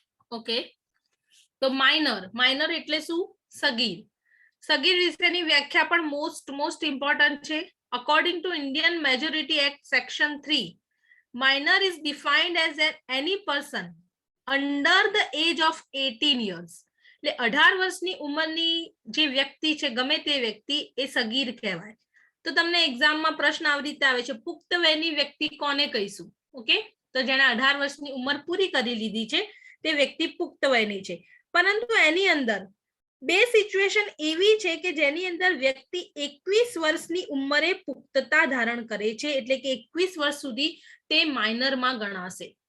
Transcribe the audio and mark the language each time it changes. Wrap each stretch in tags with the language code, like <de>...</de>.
<gu>Okay, તો minor એટલે શું? સગીર. સગીર વિશેની વ્યાખ્યા પણ મોસ્ટ ઇમ્પોર્ટન્ટ છે.</gu> <en>According to Indian majority act section 3, minor is defined as any person under the age of 18 years.</en> <gu>એટલે 18 વર્ષની ઉંમરની જે વ્યક્તિ છે, ગમે તે વ્યક્તિ, એ સગીર કહેવાય. તો તમને એક્ઝામમાં પ્રશ્ન આવી રીતે આવે છે, પુખ્ત વયની વ્યક્તિ કોને કહીશું? ઓકે, તો જેણે 18 વર્ષની ઉંમર પૂરી કરી લીધી છે તે વ્યક્તિ પુખ્ત વયની છે. પરંતુ એની અંદર બે સિચ્યુએશન એવી છે કે જેની અંદર વ્યક્તિ 21 વર્ષની ઉંમરે પુખ્તતા ધારણ કરે છે, એટલે કે 21 વર્ષ સુધી તે માઇનરમાં ગણાશે.</gu>